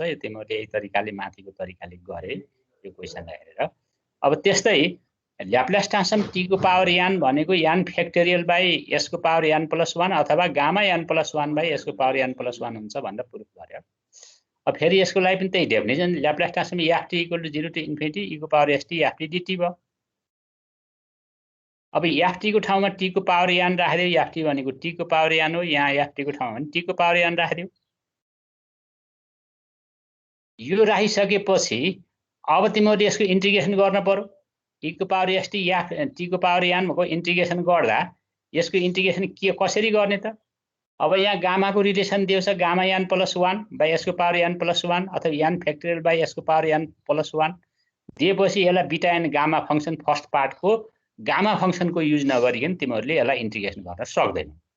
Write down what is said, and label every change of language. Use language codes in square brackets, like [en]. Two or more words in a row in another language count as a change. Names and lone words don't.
[ne] यो तिमीले यही तरिकाले माथिको तरिकाले गरे यो क्वेशनलाई हेरेर। अब त्यस्तै [en] Laplace transform [ne] t को पावर n भनेको n [en] factorial by [ne] s को पावर n + 1 अथवा गामा n + 1/s को पावर n + 1 हुन्छ भनेर प्रुफ गर्यो। अब फेरि यसको लागि पनि त्यही डेफिनेसन [en] Laplace transform [ne] ft = 0 [en] to infinity [ne] e को पावर st ft dt भयो। अब ft को ठाउँमा t को पावर n राखिदियो। ft भनेको t को पावर n हो, यहाँ ft को ठाउँमा t को पावर n राखिदियो। यो राखिसकेपछि अब तिमीले यसको इन्टिग्रेसन गर्न पर्यो। e को पावर st या t को पावर n को इन्टिग्रेसन गर्दा यसको इन्टिग्रेसन के कसरी गर्ने त? अब यहाँ गामा को रिलेसन दिएको छ, गामा n + 1/s को पावर n + 1 अथवा n [en] factorial by [ne] s को पावर n + 1 दिएपछि यसलाई [en] beta n gamma function first part [ne] को [en] gamma function [ne] को युज नगरिकन तिमीहरुले यसलाई इन्टिग्रेसन गर्न सक्दैन।